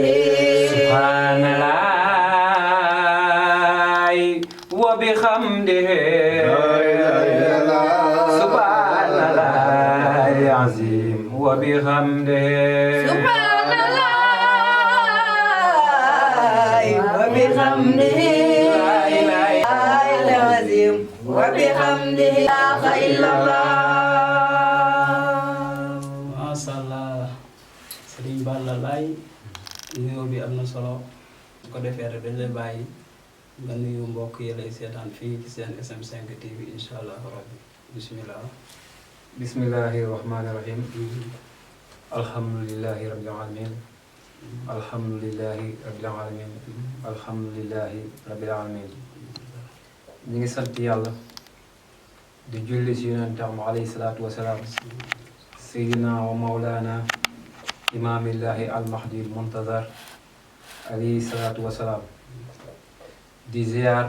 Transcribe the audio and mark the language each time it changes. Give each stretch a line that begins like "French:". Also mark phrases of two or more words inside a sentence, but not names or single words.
Arabic: سبحان الله وبحمده سبحان الله العظيم وبحمده سبحان الله وبحمده العظيم وبحمده لا إله إلا الله ما شاء الله
Wolof: Serigne Balla Laay nuyoo bi am na solo bu ko defee rek dañ lay bàyyi nga nuyu mbokk yi lay seetaan fii ci seen SM5 TV
Arabic: إن شاء الله ربي بسم الله. بسم الله الرحمن الرحيم الحمد لله رب العالمين الحمد لله رب العالمين الحمد لله رب العالمين
Wolof: ñu ngi sant yàlla di julli si yonentam
Arabic: عليه الصلاة والسلام سيدنا ومولانا إمام الله المهدي المنتظر عليه الصلاة والسلام
Wolof: di ziar